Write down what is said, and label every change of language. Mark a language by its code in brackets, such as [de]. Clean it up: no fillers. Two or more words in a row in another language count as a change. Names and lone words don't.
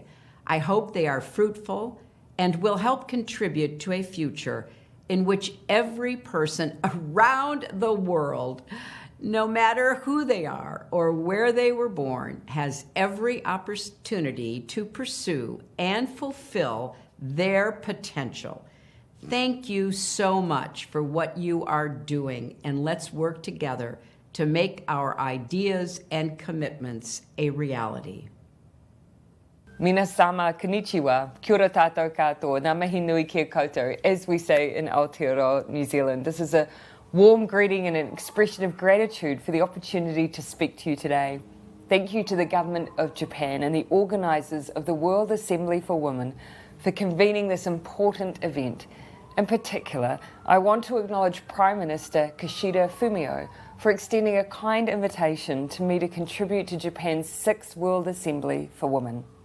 [en] I hope they are fruitful and will help contribute to a future in which every person around the world, no matter who they are or where they were born, has every opportunity to pursue and fulfill their potential. Thank you so much for what you are doing, and let's work together to make our ideas and commitments a reality. [ja] 皆様こんにちは, [mi] kia ora tātou katoa, ngā mihi nui kia koutou, [en] as we say in Aotearoa, New Zealand. This is a warm greeting and an expression of gratitude for the opportunity to speak to you today. Thank you to the Government of Japan and the organisers of the World Assembly for Women for convening this important event, In particular, I want to acknowledge Prime Minister Kishida Fumio for extending a kind invitation to me to contribute to Japan's 6th World Assembly for Women.